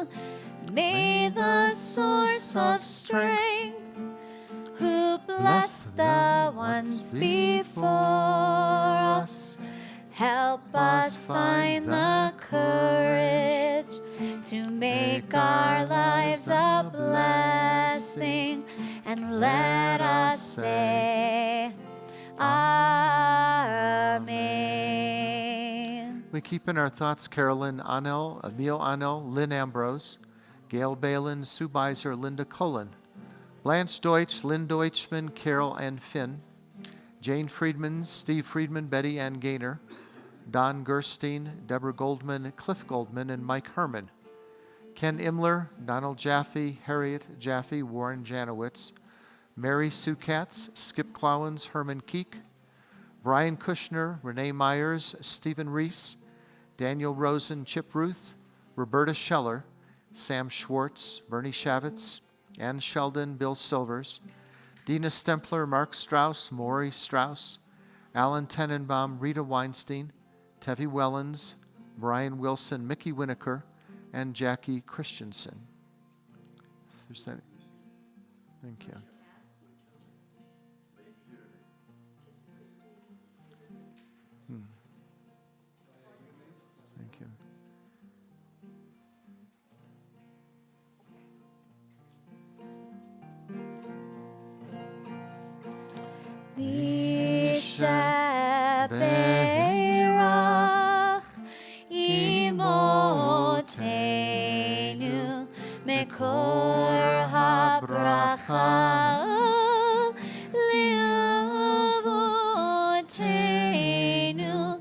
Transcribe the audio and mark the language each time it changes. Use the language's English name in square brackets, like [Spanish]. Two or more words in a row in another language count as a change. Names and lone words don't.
[English] May the source of strength who blessed the ones before us help us find the courage to make our lives a blessing, and let us say, Amen. We keep in our thoughts Carolyn Anel, Emil Anel, Lynn Ambrose, Gail Balin, Sue Beiser, Linda Cullen, Blanche Deutsch, Lynn Deutschman, Carol Ann Finn, Jane Friedman, Steve Friedman, Betty Ann Gaynor, Don Gerstein, Deborah Goldman, Cliff Goldman, and Mike Herman, Ken Imler, Donald Jaffe, Harriet Jaffe, Warren Janowitz, Mary Sue Katz, Skip Clowens, Herman Keek, Brian Kushner, Renee Myers, Stephen Reese, Daniel Rosen, Chip Ruth, Roberta Scheller, Sam Schwartz, Bernie Shavitz, Ann Sheldon, Bill Silvers, Dina Stempler, Mark Strauss, Maury Strauss, Alan Tenenbaum, Rita Weinstein, Tevi Wellens, Brian Wilson, Mickey Winokur, and Jackie Christensen. If there's any, thank you. Thank you. [Hebrew] מי שברך אמותינו מקור הברכה לאבותינו.